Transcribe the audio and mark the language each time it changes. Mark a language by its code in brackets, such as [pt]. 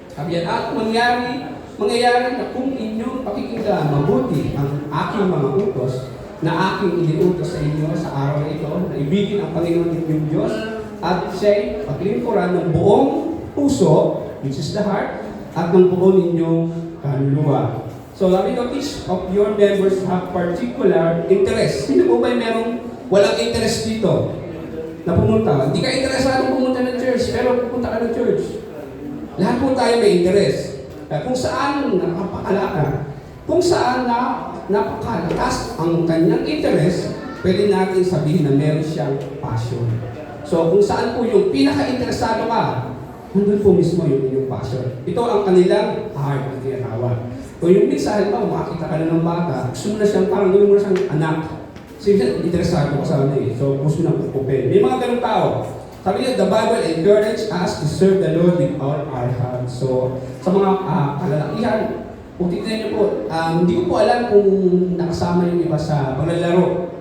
[tl] Sabi yan, at mangyayari na kung inyong pakikinggan mabuti ang aking mga utos na aking iniutos sa inyo sa araw na ito, na ibigin ang Panginoon inyong Diyos at siya'y paglingkuran ng buong puso, [en] which is the heart, [tl] at ng buong inyong kaluluwa. [en] So, [tl] sabi ko, [en] each of your members have particular interest. [tl] Sino po ba merong walang interest dito na pumunta? Hindi ka interesado pumunta ng church, pero pupunta ka ng church. Lahat po tayo may interest. Kung saan napakalakas, kung saan napakalakas ang kanyang interest, pwede natin sabihin na meron siyang passion. So kung saan po yung pinaka-interesado ka, nandun po mismo yung inyong passion. Ito ang kanilang heart na tinatawag. Kung yung minsan, makakita ka na ng bata, gusto mo na siyang parang gawin mo na siyang anak. So interesado ka sa ano eh. So gusto na pupupin. May mga ganung tao. Sabi niya, [en] the Bible encourages us to serve the Lord with all our heart. [tl] So, sa mga kalalakihan, kung tignan niyo po, hindi ko po alam kung nakasama yung iba sa paglalaro.